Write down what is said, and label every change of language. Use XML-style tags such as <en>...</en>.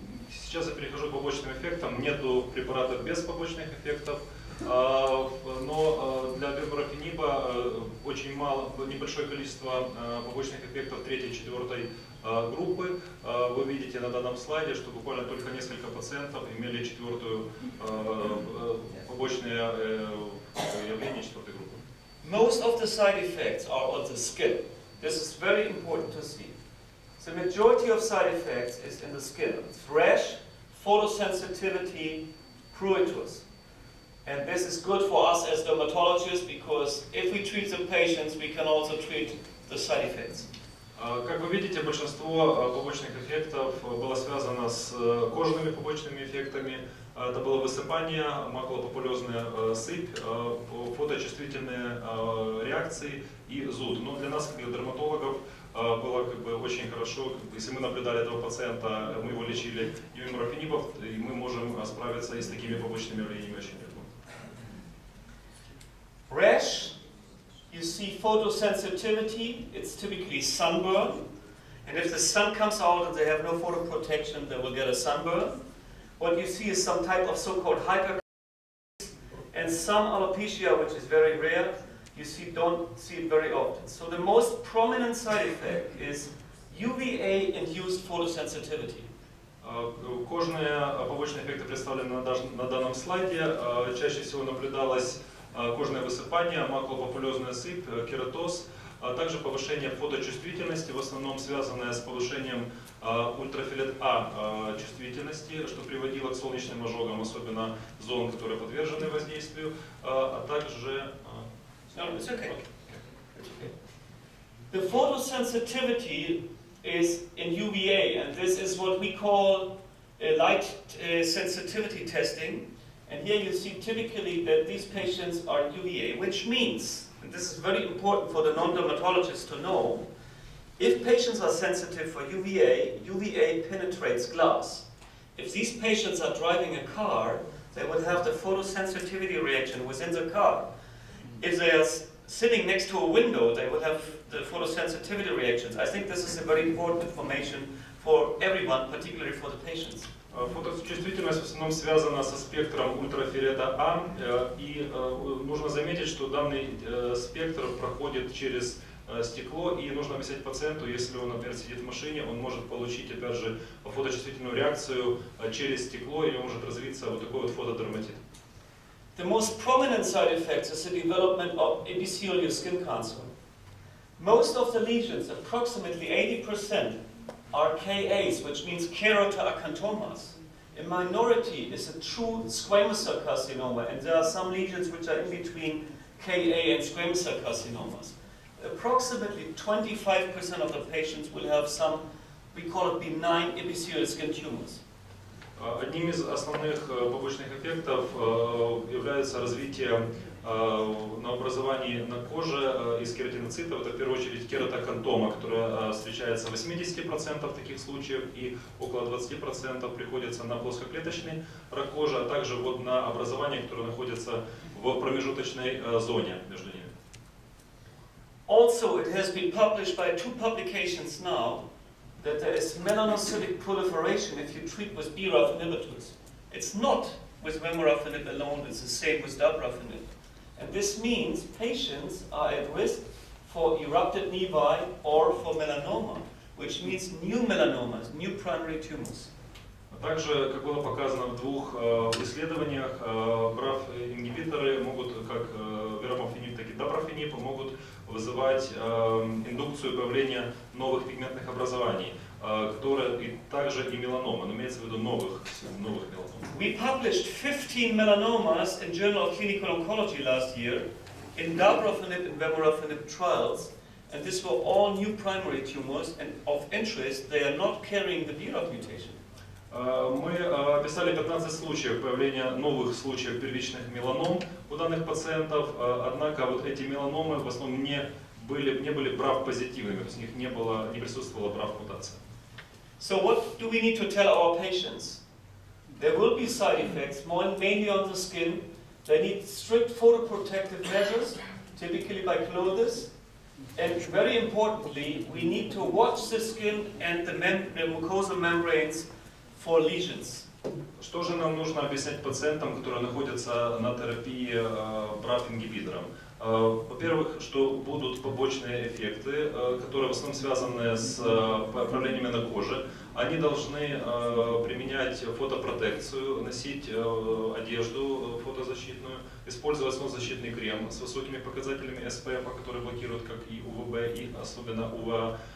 <ru>Сейчас я перехожу к побочным эффектам. Нету препаратов без побочных эффектов, но для вемурafeniba очень мало, небольшое количество побочных эффектов 3-й и 4-й группы. Вы видите на данном слайде, что буквально только несколько пациентов имели 4-ю побочное явление 4-й группы.</ru> <en>Most of the side effects are on the skin. This is very important to see. The majority of side effects is in the skin. It's rash, photosensitivity, pruritus. And this is good for us as dermatologists because if we treat the patients, we can also treat the side effects.</en> <ru>Как вы видите, большинство побочных эффектов было связано с кожными побочными эффектами. Это было высыпание, макулопапулезная сыпь, фоточувствительные реакции и зуд. Но для нас, как для дерматологов, было очень хорошо, если мы наблюдали этого пациента, мы его лечили иммунорфенибов, и мы можем справиться и с такими побочными явлениями очень легко.</ru> <en>Rash, you see photosensitivity, it's typically sunburn. And if the sun comes out and they have no photoprotection, they will get a sunburn. What you see is some type of so-called hyperkeratosis and some alopecia, which is very rare. You don't see it very often. So the most prominent side effect is UVA-induced photosensitivity.</en> <ru>Кожные побочные эффекты представлены на данном слайде. Чаще всего наблюдалось кожное высыпание, макулопапулезная сыпь, кератоз, а также повышение фоточувствительности, в основном связанное с повышением ультрафиолет А чувствительности, что приводило к солнечным ожогам, особенно зон, которые подвержены воздействию, а также...</ru> <en>No, it's okay. It's okay. The photosensitivity is in UVA, and this is what we call light sensitivity testing. And here you see typically that these patients are UVA, which means, and this is very important for the non-dermatologist to know, if patients are sensitive for UVA, UVA penetrates glass. If these patients are driving a car, they would have the photosensitivity reaction within the car. If they are sitting next to a window, they will have the photosensitivity reactions. I think this is a very important information for everyone, particularly for the patients.</en> <ru>Фоточувствительность в основном связана со спектром ультрафиолета А, и нужно заметить, что данный спектр проходит через стекло, и нужно объяснять пациенту, если он, например, сидит в машине, он может получить, опять же, фоточувствительную реакцию через стекло, и может развиться вот такой вот фотодерматит.</ru> <en>The most prominent side effects is the development of epithelial skin cancer. Most of the lesions, approximately 80%, are KAs, which means keratoacanthomas. A minority is a true squamous cell carcinoma, and there are some lesions which are in between KA and squamous cell carcinomas. Approximately 25% of the patients will have some, we call it benign epithelial skin tumors.</en> <ru>Одним из основных побочных эффектов является развитие новообразований на коже из кератиноцитов. Это в первую очередь кератокантома, которая встречается в 80% таких случаев, и около 20% приходится на плоскоклеточный рак кожи, а также вот на образования, которые находятся в промежуточной зоне между ними.</ru> <en>Also, it has been published by 2 publications now that there is melanocytic proliferation if you treat with BRAF inhibitors. It's not with vemurafenib alone, it's the same with dabrafenib. And this means patients are at risk for erupted nevi or for melanoma, which means new melanomas, new primary tumors.</en> <ru>Также, как было показано в 2 исследованиях, BRAF-ингибиторы могут, как верамофениб, так и дабрафениб, могут вызывать индукцию появления новых пигментных образований, которые и также и меланома, но имеется в виду новых меланом.</ru> <en>We published 15 melanomas in Journal of Clinical Oncology last year in dabrafenib and vemurafenib trials, and these were all new primary tumors, and of interest, they are not carrying the BRAF mutation.</en> <ru>Мы описали 15 случаев появления новых случаев первичных меланом у данных пациентов, однако вот эти меланомы в основном не были BRAF-позитивными, то есть у них не присутствовала BRAF-мутация.</ru> <en>So what do we need to tell our patients? There will be side effects, mainly on the skin. They need strict photoprotective measures, typically by clothes. And very importantly, we need to watch the skin and the mucosal membranes for lesions.</en> <ru>Что же нам нужно объяснять пациентам, которые находятся на терапии BRAF-ингибитором? Во-первых, что будут побочные эффекты, которые в основном связаны с проявлениями на коже. Они должны применять фотопротекцию, носить одежду фотозащитную, использовать солнцезащитный крем с высокими показателями SPF, которые блокируют как и УВБ, и особенно УВА.</ru>